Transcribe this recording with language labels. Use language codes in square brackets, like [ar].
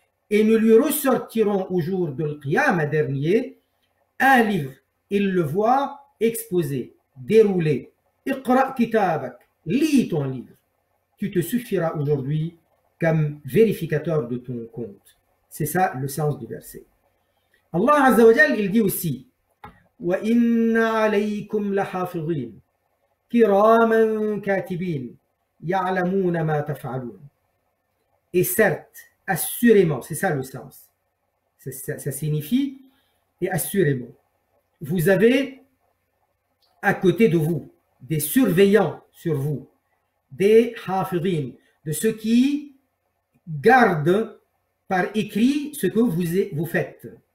[fr] Et nous lui ressortirons au jour de l'Qiyamah dernier un livre. Il le voit exposé, déroulé. [ar] Iqra kitabak, [fr] lis ton livre. Tu te suffiras aujourd'hui comme vérificateur de ton compte. C'est ça le sens du verset. Allah Azza wa Jal, il dit aussi [ar] وَإِنَّ عَلَيْكُمْ لَحَافِظِينَ كِرَامًا كَاتِبِينَ يَعْلَمُونَ مَا تَفْعَلُونَ. [fr] Et certes, assurément, c'est ça le sens. Ça signifie, et assurément, vous avez à côté de vous des surveillants sur vous, des hafidin, de ceux qui gardent par écrit ce que vous faites.